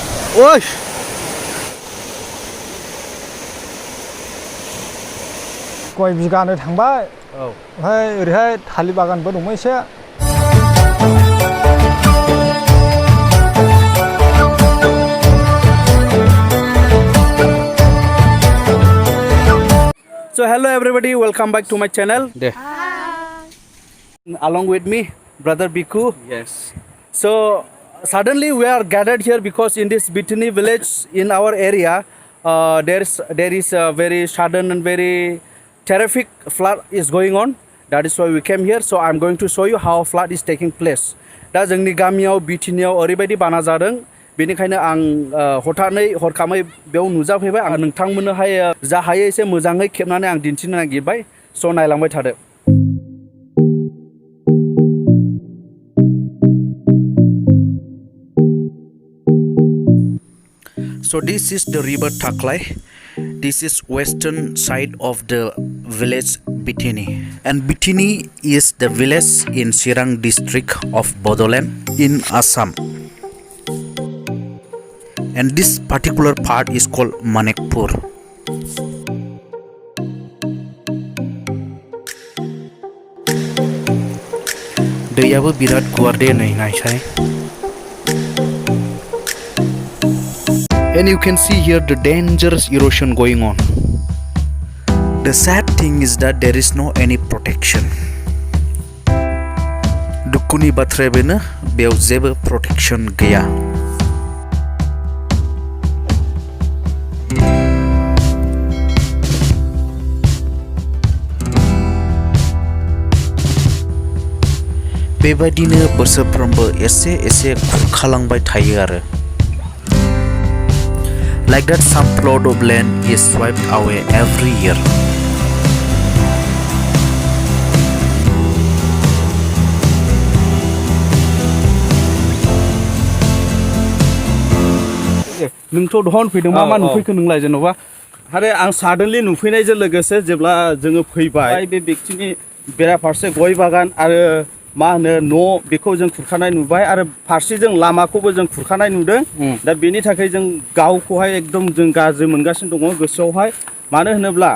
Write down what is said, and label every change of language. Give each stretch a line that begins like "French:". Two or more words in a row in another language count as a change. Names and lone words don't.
Bodo: ओइ गय बिगानो थांबाय ओमफ्राय ओरैहाय थालिर बागानबो दंमोन एसे
English: So hello everybody, welcome back to my channel. Along with me, brother Biku. Yes. So suddenly we are gathered here because in this Bitini village in our area, there is a very sudden and very terrific flood is going on. That is why we came here. So I'm going to show you how flood is taking place.
Bodo: दा जोंनि गामियाव बिटिनियाव ओरैबायदि बाना जादों बेनिखायनो आं हथारै हरखाबै बेयाव नुजाफैबाय आं नोंथांमोननोहाय जा हायो एसे मोजाङै खेबनानै आं दिन्थिनो नागिरबाय स' नायलांबाय थादो
English: So this is the river Taklai. This is western side of the village Bitini. And Bitini is the village in Sirang district of Bodoland in Assam. And this particular part is called Manekpur.
Bodo: दैयाबो बिराद गुवार दे नै नायसाय
English: And you can see here the dangerous erosion going on. The sad thing is that there is no any protection.
Bodo: दुखुनि बाथ्राया बेनो बेयाव जेबो protection गैया. बेबायदिनो बोसोरफ्रोमबो एसे एसे खुरखालांबाय थायो आरो
English: Like that, some plot of land is swept away every year.
Bodo: नोंथ' दहन फैदों मा नुफैखो नोंलाय जेन'बा आरो आं साडेनलि नुफैनायजों लोगोसे जेब्ला जोङो फैबाय बे व्यक्तिनि बेराफारसे गय बागान आरो मा होनो न' बेखौ जों खुरखानाय नुबाय आरो फारसेजों लामाखौबो जों खुरखानाय नुदों दा बेनि थाखाय जों गावखौहाय एकदम जों गाज्रि मोनगासिनो दङ गोसोआवहाय मानो होनोब्ला